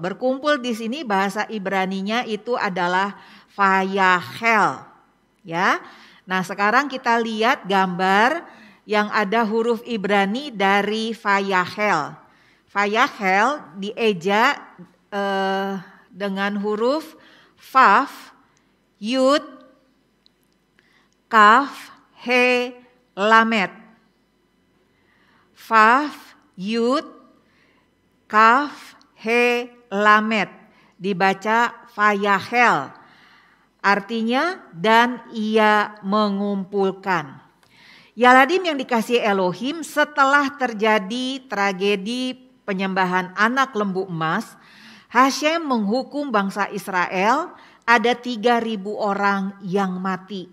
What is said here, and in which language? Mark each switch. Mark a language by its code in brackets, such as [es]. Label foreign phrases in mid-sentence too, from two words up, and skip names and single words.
[id] Berkumpul di sini bahasa Ibraninya itu adalah Vayahel. Ya. Nah, sekarang kita lihat gambar yang ada huruf Ibrani dari Vayahel. Vayahel dieja dengan huruf Vav, Yud, Kaf, He, Lamet. Vav, Yud, Kaf, He, Lamet. Dibaca Vayahel. Artinya dan ia mengumpulkan. Yaladim yang dikasihi Elohim, setelah terjadi tragedi penyembahan anak lembu emas, Hashem menghukum bangsa Israel, ada 3.000 orang yang mati.